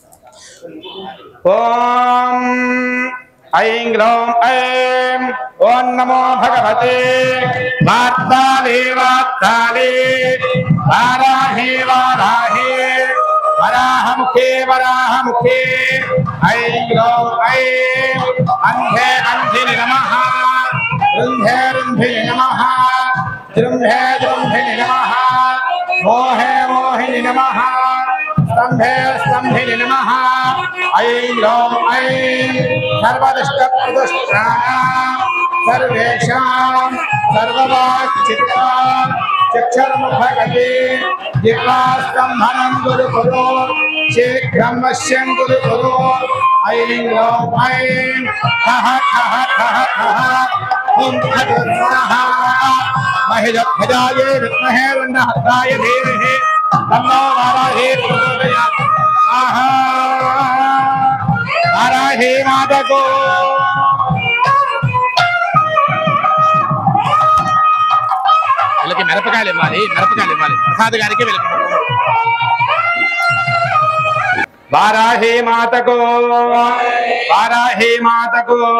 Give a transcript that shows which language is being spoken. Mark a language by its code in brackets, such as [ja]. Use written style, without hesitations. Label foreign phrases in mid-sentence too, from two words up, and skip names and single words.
[sa] ఓం ఐం గ్లౌం ఐం ఓం నమో భగవతే వార్తాళే వార్తాళే వారాహే వారాహే వరాహముఖే వరాహముఖే ఐం గ్లౌం ఐం అంధే అంధిని నమః రుంధే రుంధిని నమః జృంభే జృంభిని నమః మోహే మోహిని నమః स्तंभे स्तंभिनि नमः ऐं ग्लौं ऐं सर्वदुष्टप्रदुष्टानां सर्वेषां सर्ववाक्चित्ता चक्षुर्मुखगते जिह्वास्तम्भनं गुरु कुरु शीघ्रं वश्यं गुरु कुरु ऐं ग्लौं ऐं ठः ठः ठः ठः ॐ फट् महिषध्वजायै विद्महे दण्डहस्ताय धीमहि तन्नो वाराही प्रचोदयात् स्वाहा [hi] वाराही माता को [te] వీళ్ళకి మిరపకాయలు ఇవ్వాలి, మిరపకాయలు ఇవ్వాలి. ప్రసాద్ గారికి వీళ్ళకి వారాహి మాతకు వారాహి మాతకు.